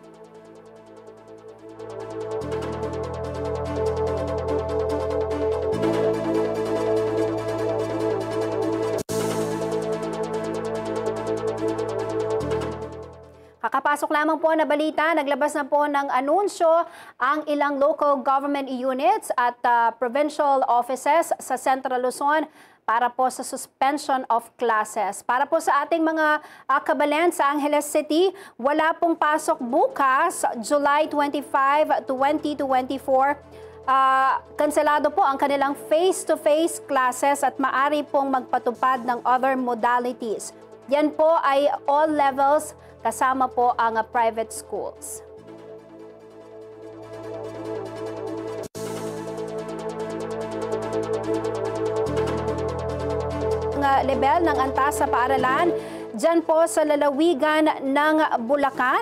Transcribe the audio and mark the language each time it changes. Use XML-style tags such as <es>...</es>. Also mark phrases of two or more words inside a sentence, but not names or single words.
<tl>Kakapasok lamang po na balita, naglabas na po ng anunsyo ang ilang</tl> <en>local government units</en> <tl>at</tl> <en>provincial offices</en> <tl>sa Central Luzon para po sa</tl> <en>suspension of classes.</en> <tl>Para po sa ating mga kabalen sa Angeles City, wala pong pasok bukas, July 25, 2024. Kanselado po ang kanilang</tl> <en>face-to-face classes</en> <tl>at maaari pong magpatupad ng</tl> <en>other modalities.</en> <tl>Yan po ay</tl> <en>all levels</en> <tl>kasama po ang</tl> <en>private schools.</en> <tl>Level ng antas sa paaralan dyan po sa lalawigan ng Bulacan.</tl>